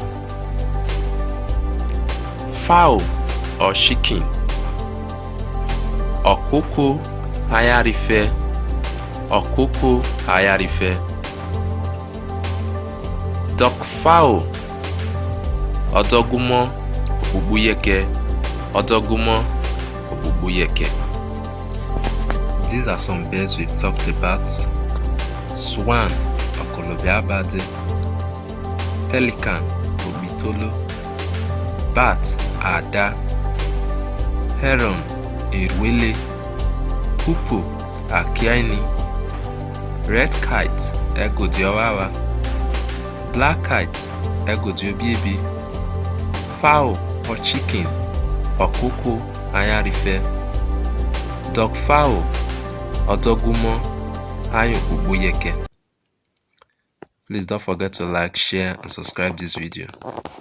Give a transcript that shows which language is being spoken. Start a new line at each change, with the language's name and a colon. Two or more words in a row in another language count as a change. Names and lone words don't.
English: Fowl or chicken,
Isoko: Okoko Hayarife, Okoko Hayarife.
English: Duck fowl,
Isoko: Odogumo Obubuyeke, Odogumo Obubuyeke.
English: These are some birds we've talked about. Swan, Okolobiabade. Pelican, Okbitolo. Bat, Ada. Heron, Erwele. Hoopoe, Akiaini. Red kite, Egodiowawa. Black kite, Egodiobibi. Fowl or chicken,
Isoko: Okoko Ayarife.
English: Duck fowl,
Isoko: Odogumo Ayobubuyeke.
English: Please don't forget to like, share and subscribe this video.